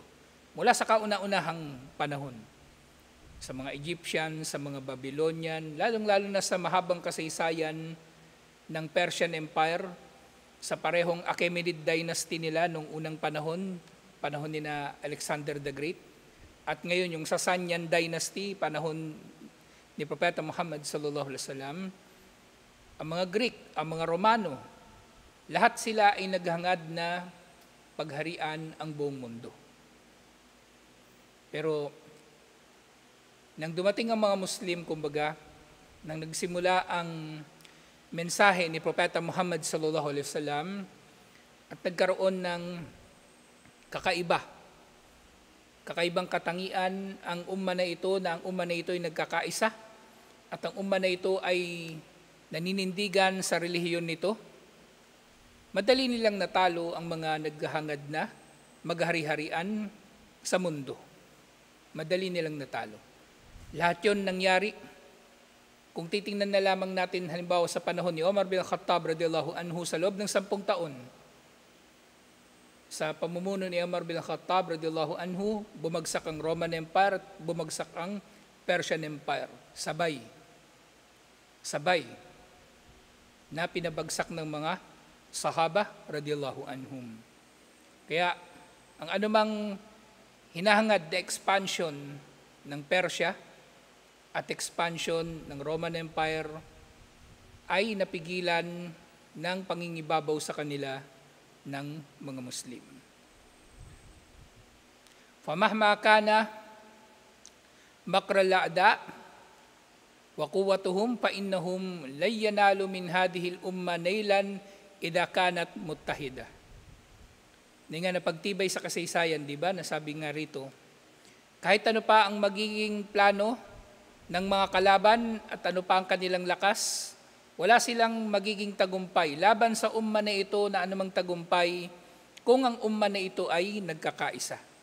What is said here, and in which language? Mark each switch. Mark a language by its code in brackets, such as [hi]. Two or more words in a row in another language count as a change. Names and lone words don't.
[tl] Mula sa kauna-unahang panahon, sa mga Egyptian, sa mga Babylonian, lalong-lalo na sa mahabang kasaysayan ng Persian Empire, sa parehong Achaemenid dynasty nila noong unang panahon ni na Alexander the Great, at ngayon yung Sasanian dynasty, panahon ni Propeta Muhammad [ar] صلى الله عليه وسلم, [tl] ang mga Greek, ang mga Romano, lahat sila ay naghangad na pagharian ang buong mundo. Pero nang dumating ang mga Muslim, kumbaga, nang nagsimula ang mensahe ni Propeta Muhammad [ar] صلى الله عليه وسلم [tl] at nagkaroon ng kakaibang katangian ang umma na ito, na ang umma na ito ay nagkakaisa at ang umma na ito ay naninindigan sa relihiyon nito, madali nilang natalo ang mga naghahangad na maghari-harian sa mundo. Madali nilang natalo. Lahat yun nangyari. Kung titingnan na lamang natin halimbawa sa panahon ni Umar bin Khattab [ar] رضي الله عنه, [tl] sa loob ng 10 taon, sa pamumuno ni Umar bin Khattab [ar] رضي الله عنه, [tl] bumagsak ang Roman Empire at bumagsak ang Persian Empire. Sabay na pinabagsak ng mga sahaba [ar] رضي الله عنهم. [tl] Kaya ang anumang hinahangad na expansion ng Persia at expansion ng Roman Empire ay napigilan ng pangingibabaw sa kanila ng mga Muslim. [ar] فمهما كان مكر الأعداء وقوتهم فإنهم لا ينالون من هذه الأمة نيلا إذا كانت متحدة. [tl] Hindi nga napagtibay sa kasaysayan, di ba? Nasabi nga rito, kahit ano pa ang magiging plano ng mga kalaban at ano pa ang kanilang lakas, wala silang magiging tagumpay laban sa umma na ito na anumang tagumpay kung ang umma na ito ay nagkakaisa.